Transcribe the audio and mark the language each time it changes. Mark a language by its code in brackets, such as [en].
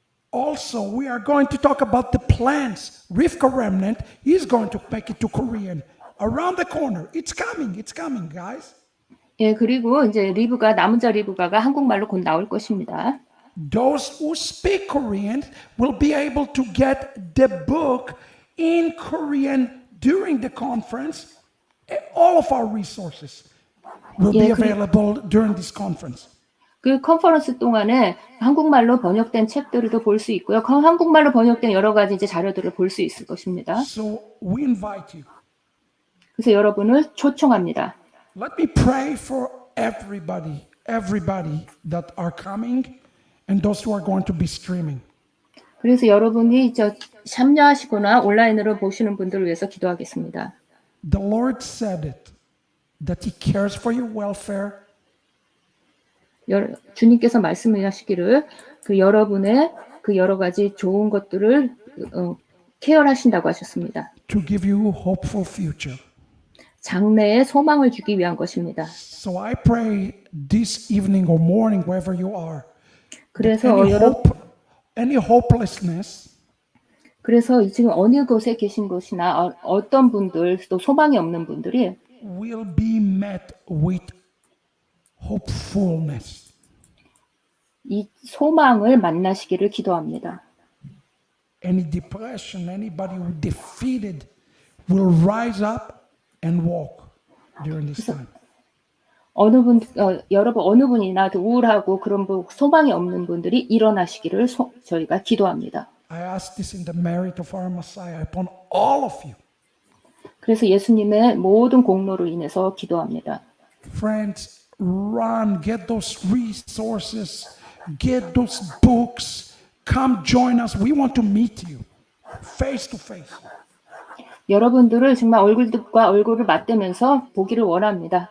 [en] Also, we are going to talk about the plans. Rivka Remnant is going to make it to Korean. Around the corner. It's coming, guys. [ko] 예, 그리고 이제 남은 자 리브가가 한국말로 곧 나올 것입니다. [en] Those who speak Korean will be able to get the book in Korean during the conference. All of our resources will be available during this conference. [ko] 그 컨퍼런스 동안에 한국말로 번역된 책들도 볼 수 있고요. 한국말로 번역된 여러 가지 이제 자료들을 볼 수 있을 것입니다. [en] So we invite you. [ko] 그래서 여러분을 초청합니다. [en] Let me pray for everybody that are coming. And those who are going to be streaming. [ko] 그래서 여러분이 참여하시거나 온라인으로 보시는 분들을 위해서 기도하겠습니다. [en] The Lord said it, that He cares for your welfare. [ko] 주님께서 말씀하시기를 여러분의 여러 가지 좋은 것들을 케어하신다고 하셨습니다. [en] To give you a hopeful future. [ko] 장래에 소망을 주기 위한 것입니다. [en] So I pray this evening or morning, wherever you are. [ko] 그래서 [en] any hopelessness. [ko] 그래서 지금 어느 곳에 계신 곳이나 어떤 분들 또 소망이 없는 분들이 [en] will be met with hopefulness. [ko] 이 소망을 만나시기를 기도합니다. [en] Any depression, anybody who defeated will rise up and walk during this time. [ko] 여러분 어느 분이나 우울하고 그런 소망이 없는 분들이 일어나시기를 저희가 기도합니다. [en] I ask this in the merit of our Messiah upon all of you. [ko] 그래서 예수님의 모든 공로로 인해서 기도합니다. [en] Friends, run, get those resources, get those books, come join us. We want to meet you face to face. [ko] 여러분들을 정말 얼굴과 얼굴을 맞대면서 보기를 원합니다.